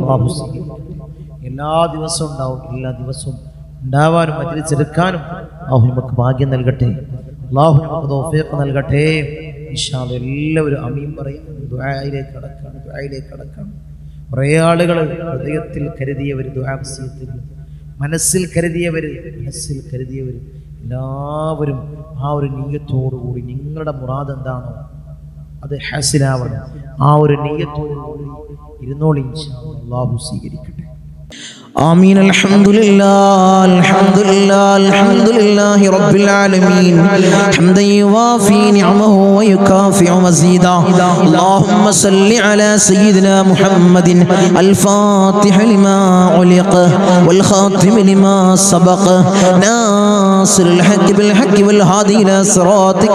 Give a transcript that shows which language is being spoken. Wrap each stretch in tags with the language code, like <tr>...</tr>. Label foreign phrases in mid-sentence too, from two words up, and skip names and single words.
<ml>എല്ലാ ദിവസവും ഉണ്ടാവും എല്ലാ ദിവസവും ഉണ്ടാവാനും മജ്ലിസ് എടുക്കാനും അല്ലാഹു നമുക്ക് ഭാഗ്യം നൽകട്ടെ അല്ലാഹു നമുക്ക് തൗഫീഖ് നൽകട്ടെ</ml> <ar>إن شاء الله</ar> <ml>എല്ലാവരും ആമീൻ പറയും ദുആയിലേക്ക് കടക്കാം കുറേ ആളുകൾ ഹൃദയത്തിൽ കരുതിയവർ ദുആ വസിയത്തുകൾ മനസ്സിൽ കരുതിയവർ എല്ലാവരും ആ ഒരു നിയ്യത്തോടുകൂടി നിങ്ങളുടെ മുറാദ് എന്താണോ അത് ഹാസിലാവണം ആ ഒരു നിയ്യത്തോടുകൂടി ഇരുന്നോളി</ml> <ar>إن شاء الله</ar> <ml>അല്ലാഹു സ്വീകരിക്കട്ടെ</ml> <ar>آمين الحمد لله الحمد لله الحمد لله رب العالمين حمدا يوافي نعمه ويكافئ مزيدا اللهم صل على سيدنا محمد الفاتح لما علق والخاتم لما سبق ناصر الحق بالحق والهادي إلى صراطك</ar>